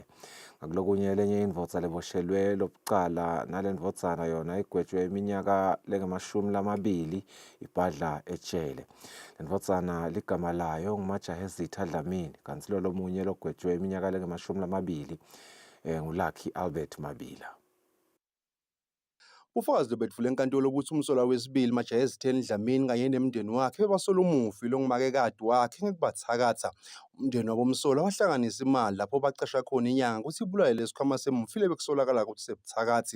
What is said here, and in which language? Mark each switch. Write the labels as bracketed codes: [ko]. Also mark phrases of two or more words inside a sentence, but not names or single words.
[ss] Ngakulokunye lenye indvodza leboshelwe lokucala nale ndvodzana yona igwetshwe iminyaka lengama-20 ibhadla ejele. Le ndvodzana ligama layo nguMajahezitha Dlamini kanti lomunye logwetshwe iminyaka lengama-20 nguLucky Albert Mabila. Ufakazi lobetfule enkantolo ukuthi umsolwa wesibili Majahezitha Dlamini kanye nemndeni wakhe bebasola umufi longumakekati wakhe ngekubathakatha. Umndeni wabomsolwa wahlanganisa imali lapho bacasha khona inyanga ukuthi ibulaye lesikhwama semufi lebekusolakala ukuthi sebuthakathi.